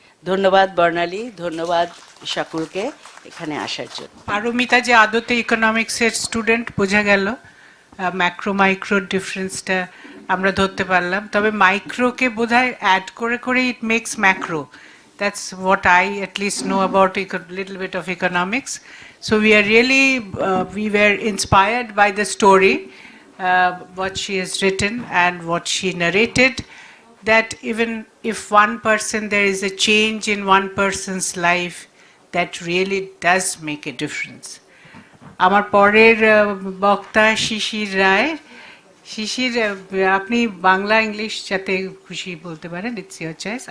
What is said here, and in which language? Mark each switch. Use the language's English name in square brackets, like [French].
[Bangla] ধন্যবাদ বর্ণালী, ধন্যবাদ সকলকে এখানে আসার জন্য। পারমিতা যে আদতে ইকোনমিক্সের স্টুডেন্ট বোঝা গেল, ম্যাক্রো মাইক্রো ডিফারেন্সটা আমরা ধরতে পারলাম, তবে মাইক্রোকে বোধহয় অ্যাড করে করে [English] It makes macro. That's what I at least know about a little bit of economics. So we are really, we were inspired by the story, what she has written and what she narrated, that even if one person, there is a change in one person's life, that really does make a difference. [Bangla] আমার পরের বক্তা শিশির রায়। শিশির, আপনি Bangla English যাতে খুশি বলতে পারেন, [English] It's your choice.